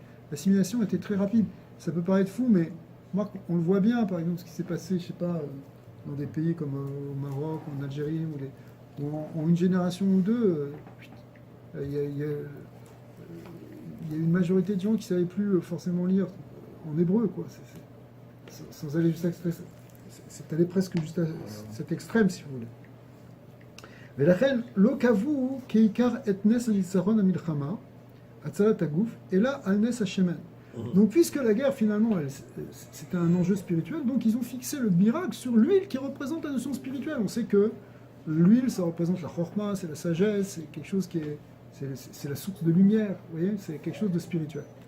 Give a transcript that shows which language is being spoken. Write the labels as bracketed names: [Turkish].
[French] L'assimilation était très rapide. Ça peut paraître fou, mais moi, on le voit bien, par exemple, ce qui s'est passé, je sais pas, dans des pays comme au Maroc, en Algérie, où en une génération ou deux, il y a une majorité de gens qui ne savaient plus forcément lire en hébreu, quoi. Sans aller jusqu'à c'est allé presque juste à cet extrême, si vous voulez. [Hebrew] ולכן לא קבעו כעיקר את נס הניצחון המלחמה, הצלת הגוף, אלא על נס השמן. [French] Donc puisque la guerre finalement c'était un enjeu spirituel, donc ils ont fixé le miracle sur l'huile qui représente la notion spirituelle. On sait que l'huile ça représente la chorma, c'est la sagesse, c'est quelque chose qui est c'est la source de lumière, vous voyez, c'est quelque chose de spirituel.